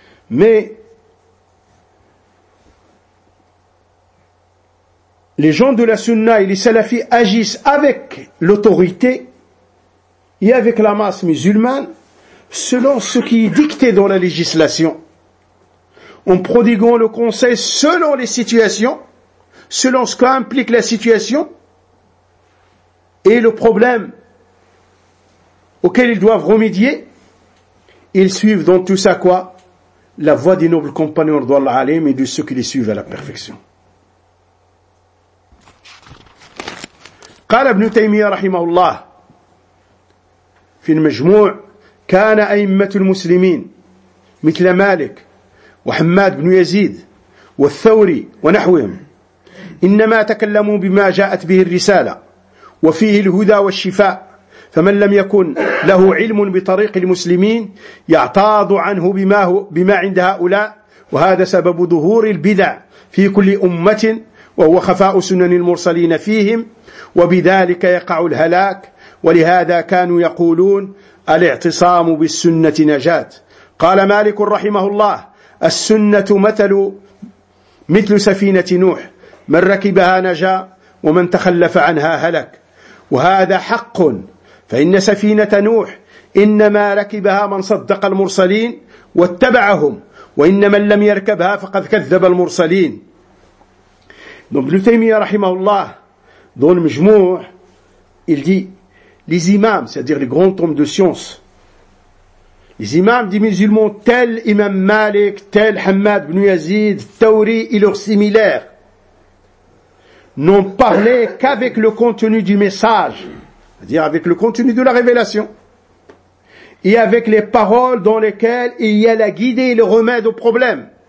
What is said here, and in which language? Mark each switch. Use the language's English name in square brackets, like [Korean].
[French] Mais les gens de la sunna et les salafis agissent avec l'autorité et avec la masse musulmane selon ce qui est dicté dans la législation, en prodiguant le conseil selon les situations, selon ce qu'implique la situation et le problème auquel ils doivent remédier. Ils suivent donc tout ça quoi ? La voix des nobles compagnons d'Allah alim et de ceux qui les suivent à la perfection. [Arabic] قال ابن تيمية رحمه الله في المجموع كان أئمة المسلمين مثل مالك وحماد بن يزيد والثوري ونحوهم إنما تكلموا بما جاءت به الرسالة وفيه الهدى والشفاء فمن لم يكن له علم بطريق المسلمين يعتاض عنه بما عند هؤلاء وهذا سبب ظهور البدع في كل أمة وهو خفاء سنن المرسلين فيهم وبذلك يقع الهلاك ولهذا كانوا يقولون الاعتصام بالسنة نجاة قال مالك رحمه الله السنة مثل سفينة نوح من ركبها نجا ومن تخلف عنها هلك وهذا حق فإن سفينة نوح إنما ركبها من صدق المرسلين واتبعهم وإن من لم يركبها فقد كذب المرسلين. [French] ابن تيمية رحمه الله dans le Mjmou', il dit, les imams, c'est-à-dire les grands hommes de science, les imams des musulmans, tel Imam Malik, tel Hamad ibn Yazid, Tawri et leurs similaires, n'ont parlé qu'avec le contenu du message, c'est-à-dire avec le contenu de la révélation, et avec les paroles dans lesquelles il y a la guidée et le remède au problème.